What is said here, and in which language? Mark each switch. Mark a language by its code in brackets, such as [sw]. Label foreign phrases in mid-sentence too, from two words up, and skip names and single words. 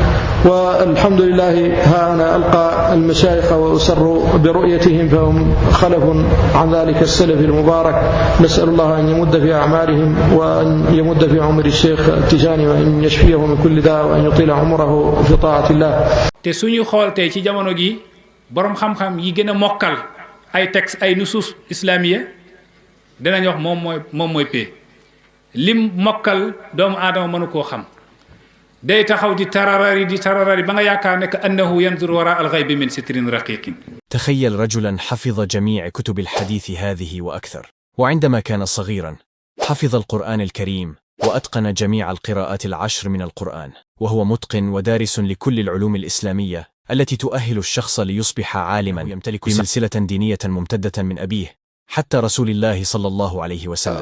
[ar] والحمد لله ها أنا ألقى المشايخ وأسر برؤيتهم فهم خلف عن ذلك السلف المبارك نسأل الله أن يمد في أعمارهم وأن يمد في عمر الشيخ التجاني وأن يشفيه من كل داء وأن يطيل عمره في طاعة الله. [wo] te suñu xool tey ci jamono gi borom xam-xam yi gën a mokkal ay texte ay [ar] نصوص إسلامية [wo] danañ wax moom mooy pee lim mokkal doomu aadama mënu koo xam day taxaw di tararari ba nga yaakaar ne [ar] أنه ينظر وراء الغيب من ستر رقيق. تخيل رجلا حفظ جميع كتب الحديث هذه وأكثر، وعندما كان صغيرا حفظ القرآن الكريم وأتقن جميع القراءات العشر من القرآن، وهو متقن ودارس لكل العلوم الإسلامية التي تؤهل الشخص ليصبح عالما يمتلك سلسلة دينية ممتدة من أبيه حتى رسول الله صلى الله عليه وسلم.